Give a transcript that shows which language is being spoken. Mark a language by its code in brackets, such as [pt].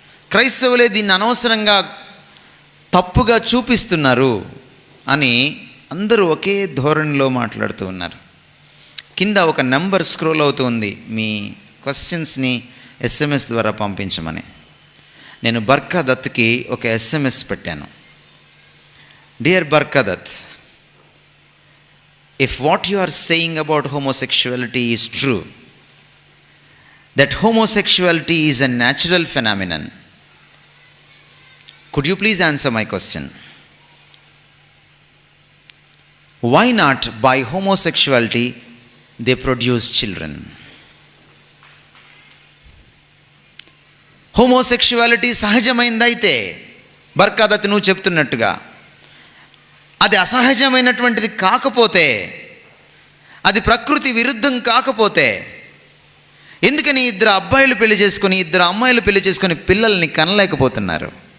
[te] క్రైస్తవులే దీన్ని అనవసరంగా తప్పుగా చూపిస్తున్నారు అని అందరూ ఒకే ధోరణిలో మాట్లాడుతూ ఉన్నారు. కింద ఒక నెంబర్ స్క్రోల్ అవుతుంది, మీ క్వశ్చన్స్ని SMS ద్వారా పంపించమని. నేను బర్కా దత్కి ఒక SMS పెట్టాను. [en] Dear Barkha Dutt, if what you are saying about homosexuality is true, that homosexuality is a natural phenomenon, could you please answer my question? Why not by homosexuality they produce children? [te] Homosexuality సహజమైందైతే Barkha Dutt నువ్వు చెప్తున్నట్టుగా అది అసహజమైనటువంటిది కాకపోతే, అది ప్రకృతి విరుద్ధం కాకపోతే ఎందుకని ఇద్దరు అబ్బాయిలు పెళ్లి చేసుకొని ఇద్దరు అమ్మాయిలు పెళ్లి చేసుకొని పిల్లల్ని కనలేకపోతున్నారు?